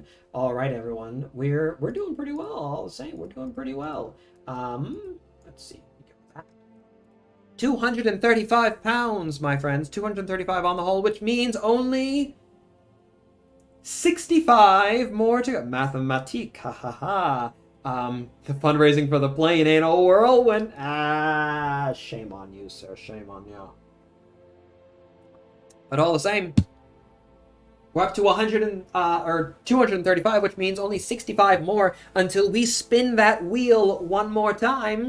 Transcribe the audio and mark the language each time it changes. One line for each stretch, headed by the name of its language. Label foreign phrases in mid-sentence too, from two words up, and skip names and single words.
English: All right, everyone, we're doing pretty well. All the same, we're doing pretty well. Let's see, 235 pounds, my friends. 235 on the whole, which means only 65 more to go. Mathematique, ha ha ha. The fundraising for the plane ain't a whirlwind. Shame on you, sir. Shame on you. But all the same, we're up to 235, which means only 65 more until we spin that wheel one more time.